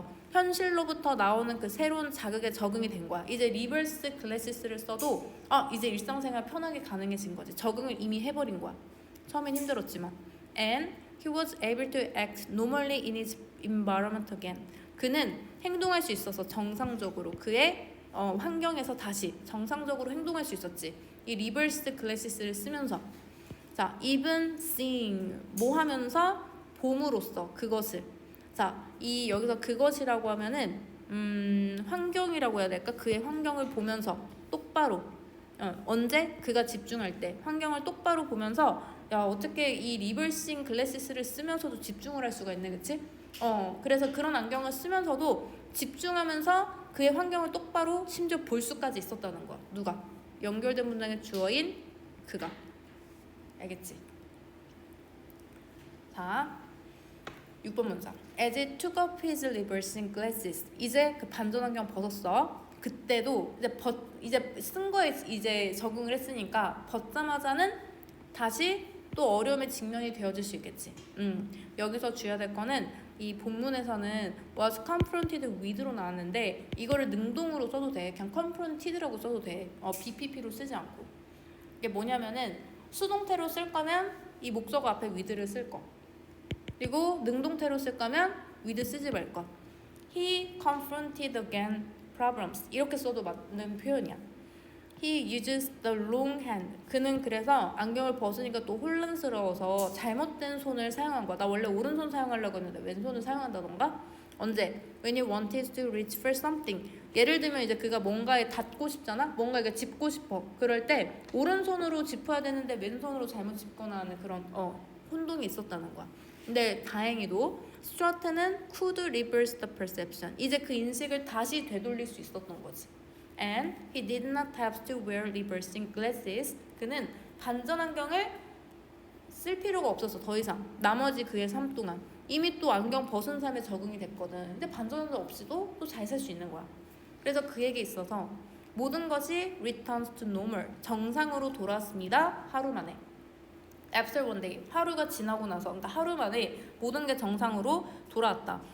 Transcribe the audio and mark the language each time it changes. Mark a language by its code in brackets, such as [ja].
[ko] 현실로부터 나오는 그 새로운 자극에 적응이 된 거야. 이제 리버스 글래시스를 써도 이제 일상생활 편하게 가능해진 거지. 적응을 이미 해버린 거야. 처음엔 힘들었지만. [en] And he was able to act normally in his environment again. [ko] 그는 행동할 수 있어서 정상적으로 그의 환경에서 다시 정상적으로 행동할 수 있었지. 이 리버스 글래시스를 쓰면서. 자, [en] even seeing [ko] 뭐 하면서 봄으로써 그것을. 자, 이 여기서 그것이라고 하면은 환경이라고 해야 될까? 그의 환경을 보면서 똑바로 언제? 그가 집중할 때 환경을 똑바로 보면서 야, 어떻게 이 리버싱 글래시스를 쓰면서도 집중을 할 수가 있네, 그치? 그래서 그런 안경을 쓰면서도 집중하면서 그의 환경을 똑바로 심지어 볼 수까지 있었다는 거야. 누가? 연결된 문장의 주어인 그가. 알겠지? 자, 6번 문장. [en] As he took off his reversing glasses. [ko] 이제 그 반전 안경 벗었어. 그때도 이제 쓴 거에 이제 적응을 했으니까 벗자마자는 다시 또 어려움에 직면이 되어질 수 있겠지. 여기서 주의해야 될 거는 이 본문에서는 [en] was confronted with [ko] 로 나왔는데 이거를 능동으로 써도 돼. 그냥 confronted라고 써도 돼. BPP로 쓰지 않고. 이게 뭐냐면은 수동태로 쓸 거면 이 목적어 앞에 with를 쓸 거. 그리고 능동태로 쓸 거면 with 쓰지 말 거. [en] He confronted again problems. [ko] 이렇게 써도 맞는 표현이야. [en] He uses the long hand. [ko] 그는 그래서 안경을 벗으니까 또 혼란스러워서 잘못된 손을 사용한 거야. 나 원래 오른손 사용하려고 했는데 왼손을 사용한다던가? 언제? [en] When he wanted to reach for something. [ko] 예를 들면 이제 그가 뭔가에 닿고 싶잖아? 뭔가 이렇게 짚고 싶어. 그럴 때 오른손으로 짚어야 되는데 왼손으로 잘못 짚거나 하는 그런 혼동이 있었다는 거야. 근데 다행히도 스트라트는 [en] could reverse the perception. [ko] 이제 그 인식을 다시 되돌릴 수 있었던 거지. [en] And he did not have to wear reversing glasses. [ko] 그는 반전 안경을 쓸 필요가 없었어. 더 이상. 나머지 그의 삶 동안. 이미 또 안경 벗은 삶에 적응이 됐거든. 근데 반전 안경 없이도 또 잘 살 수 있는 거야. 그래서 그에게 있어서 모든 것이 [en] returns to normal. [ko] 정상으로 돌아왔습니다. 하루 만에. [en] After one day, [ko] 하루가 지나고 나서, 그러니까 하루 만에 모든 게 정상으로 돌아왔다.